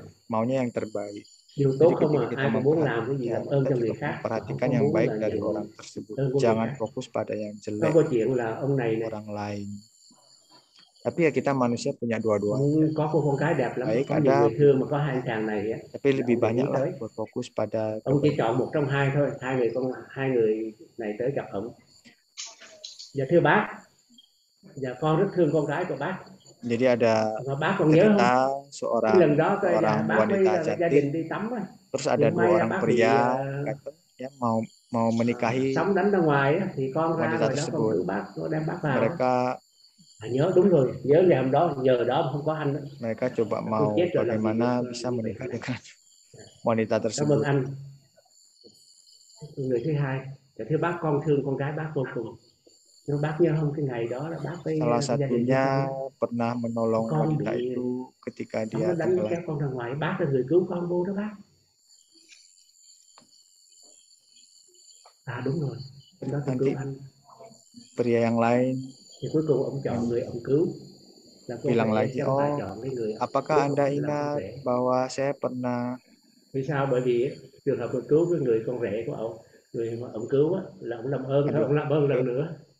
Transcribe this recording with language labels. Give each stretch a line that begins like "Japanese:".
Indonesian: Maunya yang terbaik. Jadi ketika kita memperhatikan yang baik dari orang tersebut, jangan fokus pada yang jelek orang lain. Tapi ya kita manusia punya dua-duanya. Baik ada, tapi lebih banyak lah berfokus pada
Vietnamese: ông chỉ chọn một trong hai thôi, hai người này tới gặp ông. Dạ thưa bác, dạ con rất thương con gái của bác.
Indonesian: Jadi ada
Vietnamese: bác còn nhớ không?
Indonesian: Seorang wanita cantik, terus ada 2 orang pria ya mau menikahi wanita tersebut. Mereka
Vietnamese: nhớ đúng rồi, nhớ ngày hôm đó, nhờ đó không có anh.
Indonesian: Mereka coba mau bagaimana bisa menikah dengan wanita tersebut.
Vietnamese: Cảm ơn anh. Người thứ hai, thưa bác, con thương con gái bác vô cùng. Nhưng bác nhớ không, cái ngày đó là bác với
Indonesian: salah satunya pernah menolong wanita itu ketika dia tenggelam.
Vietnamese: Con ra ngoài, bác là người cứu con vô đó bác. À đúng rồi, hôm đó tôi cứu anh.
Indonesian: Pria yang lain
Vietnamese: thì cuối cùng ông chọn người ông cứu.
Indonesian: Bilang lagi, apakah Anda ingat bahwa saya pernah.
Vietnamese: Vì sao? Bởi vì trường hợp cứu với người con rể của ông, người mà ông cứu là ông làm ơn, ông làm ơn lần nữa.